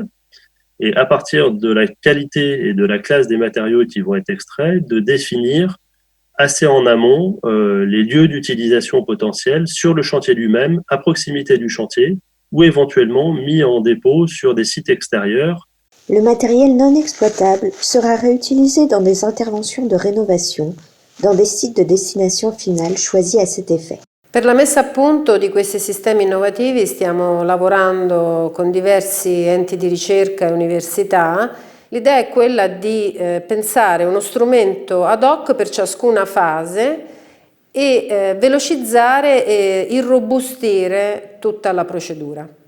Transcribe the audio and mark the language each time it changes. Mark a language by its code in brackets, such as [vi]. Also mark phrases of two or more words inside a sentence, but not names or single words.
[fr] Et à partir de la qualité et de la classe des matériaux qui vont être extraits, de définir assez en amont les lieux d'utilisation potentiels sur le chantier lui-même, à proximité du chantier, ou éventuellement mis en dépôt sur des sites extérieurs. Le matériel non exploitable sera réutilisé dans des interventions de rénovation, dans des sites de destination finale choisis à cet effet. [it] Per la messa a punto di questi sistemi innovativi stiamo lavorando con diversi enti di ricerca e università. L'idea è quella di pensare uno strumento ad hoc per ciascuna fase e velocizzare e irrobustire tutta la procedura.